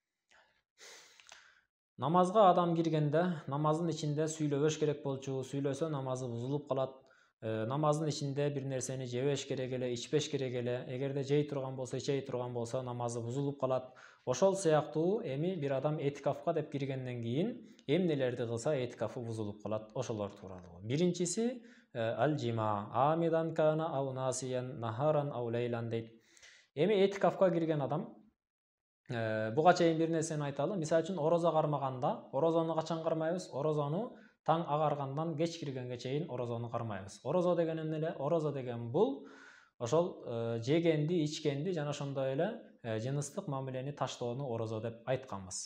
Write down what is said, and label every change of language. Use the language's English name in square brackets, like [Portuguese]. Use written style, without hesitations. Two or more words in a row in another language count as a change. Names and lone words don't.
[Kyrgyz] Намазга адам киргенде намаздын ичинде сүйлөбөш керек болчу, сүйлөсө намазы бузулуп калат. Намаздын ичинде бир нерсени жебеш керек эле, ичпеш керек эле. Эгерде жей турган болсо, ичей турган болсо, намазы бузулуп калат. Ошол сыяктуу эми бир адам этикафка деп киргенден кийин эмнелерди кылса этикафы бузулуп калат, ошолор тууралуу. [Arabic] Биринчиси الجماع عامدا كان أو ناسيا نهارا أو ليلا дейт. [Kyrgyz] Эми этикафка кирген адам буга чейин бир нерсени айталы. Мисалы үчүн орозо кармаганда, орозону качан кармайбыз? Орозону таң агаргандан кеч киргенге чейин орозону кармайбыз. Орозо деген эмне эле? Орозо деген бул ошол жегенди, ичкенди жана ошондой эле жыныстык мамилени таштоону орозо деп айтканбыз.